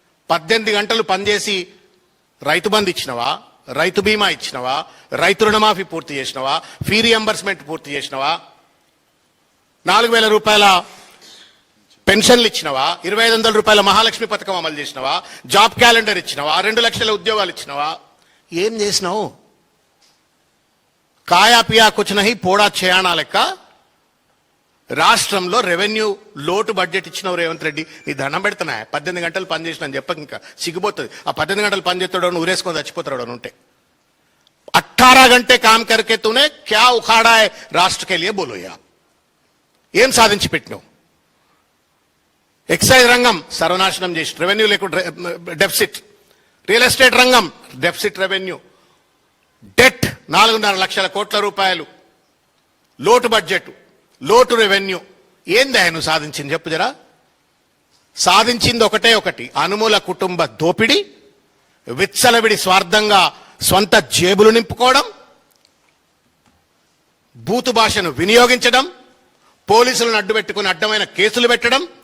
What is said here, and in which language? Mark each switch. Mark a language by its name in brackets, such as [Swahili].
[Telugu] 18 గంటలు పనిచేసి రైతు బంధు ఇచ్చినవా, రైతు బీమా ఇచ్చినవా, రైతు రుణమాఫీ పూర్తి చేసినవా, ఫీ రియంబర్స్మెంట్ పూర్తి చేసినవా, 4,000 రూపాయల పెన్షన్లు ఇచ్చినవా, 2,500 రూపాయల మహాలక్ష్మి పథకం అమలు చేసినవా, జాబ్ క్యాలెండర్ ఇచ్చినవా, 2 లక్షల ఉద్యోగాలు ఇచ్చినవా? ఏం చేసినావు? [Hindi] కాయా పియా కుచ్ నహీ [Telugu] పోడా చేయానా లెక్క రాష్ట్రంలో రెవెన్యూ లోటు బడ్జెట్ ఇచ్చినావు రేవంత్ రెడ్డి. నీ దండం పెడుతున్నా, 18 గంటలు పనిచేసిన అని చెప్పక ఇంకా సిగ్గుపోతుంది. ఆ 18 గంటలు పనిచేస్తాడు ఊరేసుకొని చచ్చిపోతాడు ఉంటే. [Hindi] 18 घंटे काम करके तूने क्या उखाड़ा है राष्ट्र के लिए, बोलो यार. [Telugu] ఏం సాధించి పెట్టినావు? ఎక్సైజ్ రంగం సర్వనాశనం చేసి రెవెన్యూ లేకుండా డెఫిసిట్, రియల్ ఎస్టేట్ రంగం డెఫిసిట్ రెవెన్యూ, డెట్ 4.5 లక్షల కోట్ల రూపాయలు, లోటు బడ్జెట్, లోటు రెవెన్యూ. ఏందా నువ్వు సాధించింది చెప్పు జరా? సాధించింది ఒకటి, అనుమూల కుటుంబ దోపిడి, విచ్చలవిడి స్వార్థంగా స్వంత జేబులు నింపుకోవడం, బూతు భాషను వినియోగించడం, పోలీసులను అడ్డుపెట్టుకుని అడ్డమైన కేసులు పెట్టడం.